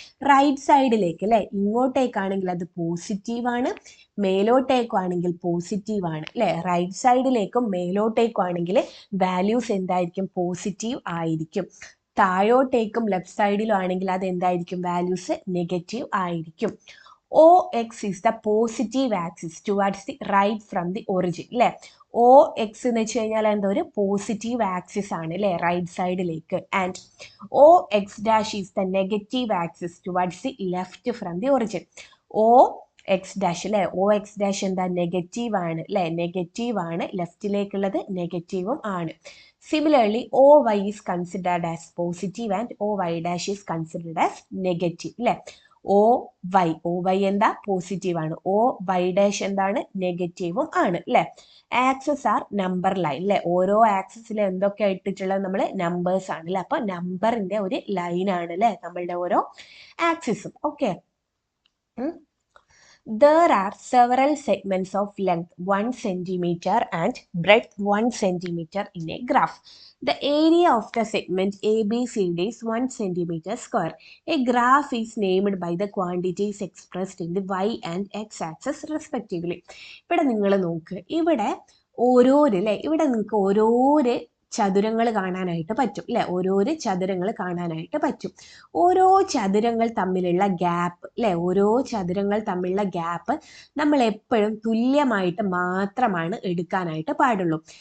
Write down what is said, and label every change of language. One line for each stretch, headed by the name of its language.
Malayalam: Right സൈഡിലേക്ക് അല്ലെ, ഇങ്ങോട്ടേക്കാണെങ്കിൽ അത് പോസിറ്റീവ് ആണ്, മേലോട്ടേക്കാണെങ്കിൽ പോസിറ്റീവ് ആണ് അല്ലെ. റൈറ്റ് സൈഡിലേക്കും മേലോട്ടേക്കും ആണെങ്കിൽ വാല്യൂസ് എന്തായിരിക്കും? പോസിറ്റീവ് ആയിരിക്കും. താഴോട്ടേക്കും ലെഫ്റ്റ് സൈഡിലും ആണെങ്കിൽ അത് എന്തായിരിക്കും? വാല്യൂസ് നെഗറ്റീവ് ആയിരിക്കും.
English: OX is the positive axis towards the right from the origin അല്ലെ.
Malayalam: OX എന്ന് വെച്ച് കഴിഞ്ഞാൽ എന്താ? ഒരു പോസിറ്റീവ് ആക്സിസ് ആണ് അല്ലെ, റൈറ്റ് സൈഡിലേക്ക്.
English: And OX dash is the negative axis towards the left from the origin.
Malayalam: X dash അല്ലേ, ഒ എക്സ് ഡാഷ് എന്താ നെഗറ്റീവ് ആണ് അല്ലേ, നെഗറ്റീവ് ആണ്, ലെഫ്റ്റിലേക്കുള്ളത് നെഗറ്റീവും ആണ്.
English: Similarly O Y is considered as positive and O Y dash is considered as negative അല്ലേ.
Malayalam: O Y എന്താ positive ആണ്, ഒ വൈ ഡാഷ് എന്താണ് നെഗറ്റീവും ആണ് അല്ലേ.
English: axes are number line
Malayalam: അല്ലെ, ഓരോ ആക്സസിൽ എന്തൊക്കെ ഇട്ടിട്ടുള്ളത് നമ്മൾ നമ്പേഴ്സ് ആണ് അല്ലെ. അപ്പൊ നമ്പറിന്റെ ഒരു ലൈൻ ആണ് അല്ലെ നമ്മളുടെ ഓരോ ആക്സിസും. Okay.
English: There are several segments of length 1 centimeter and breadth 1 centimeter in a graph. The area of the segment ABCD is 1 centimeter square. A graph is named by the quantities expressed in the y and x axis respectively.
Malayalam: ഇവിടെ നിങ്ങൾ നോക്ക്, ഇവിടെ ഓരോര് അല്ലെ, ഇവിടെ നിങ്ങൾക്ക് ഓരോര് ചതുരങ്ങൾ കാണാനായിട്ട് പറ്റും അല്ലെ, ഓരോരോ ചതുരങ്ങൾ കാണാനായിട്ട് പറ്റും. ഓരോ ചതുരങ്ങൾ തമ്മിലുള്ള ഗ്യാപ്പ് അല്ലെ, ഓരോ ചതുരങ്ങൾ തമ്മിലുള്ള ഗ്യാപ്പ് നമ്മൾ എപ്പോഴും തുല്യമായിട്ട് മാത്രമാണ് എടുക്കാനായിട്ട് പാടുള്ളൂ.